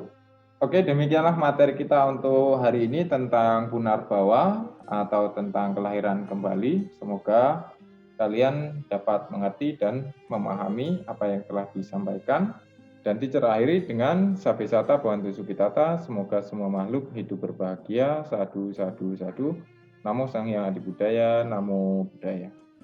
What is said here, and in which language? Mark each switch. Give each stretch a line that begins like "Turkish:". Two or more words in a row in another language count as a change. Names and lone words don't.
Indonesian: Oke, demikianlah materi kita untuk hari ini tentang Punarbawa atau tentang kelahiran kembali. Semoga kalian dapat mengerti dan memahami apa yang telah disampaikan. Dan terakhiri dengan
Pali: Sabesata Bhavantu Sukhitata,
Indonesian: semoga semua makhluk hidup berbahagia.
Pali: Sadu, sadu, sadu. Namo Sang Hyang Adi Budaya, Namo Buddhaya.